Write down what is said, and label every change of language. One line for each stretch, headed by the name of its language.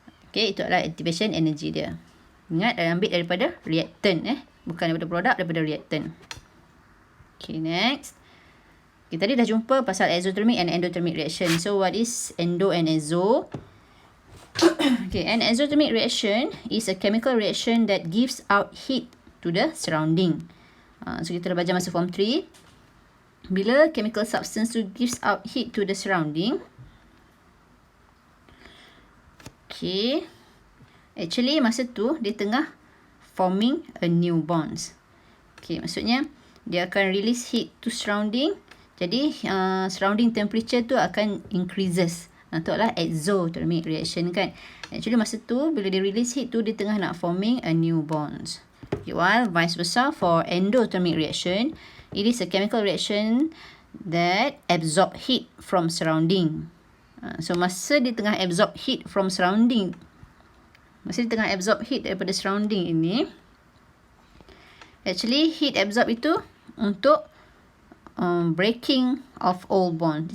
Malay: Okay, itu adalah activation energy dia. Ingat, ambil daripada reactant. Bukan daripada produk, daripada reactant.
English: Okay, next.
Malay: Kita tadi dah jumpa pasal
English: exothermic and endothermic reaction. So, what is endo and exo? Okay, an exothermic reaction is a chemical reaction that gives out heat to the surrounding. So
Malay: kita dah belajar masa form 3. Bila
English: chemical substance tu gives out heat to the surrounding, okay, actually
Malay: masa tu dia tengah
English: forming a new bonds. Okay,
Malay: maksudnya dia akan
English: release heat to surrounding.
Malay: Jadi surrounding temperature tu akan increases. Tu adalah exothermic reaction kan. Actually masa tu bila dia
English: release heat
Malay: tu dia tengah nak
English: forming a new bonds. Okay, while vice versa for endothermic reaction, it is a chemical reaction that absorb heat from surrounding. So
Malay: masa dia tengah
English: absorb heat from surrounding, masa dia tengah absorb heat
Malay: daripada
English: surrounding ini, actually heat absorb
Malay: itu untuk
English: breaking of all bonds.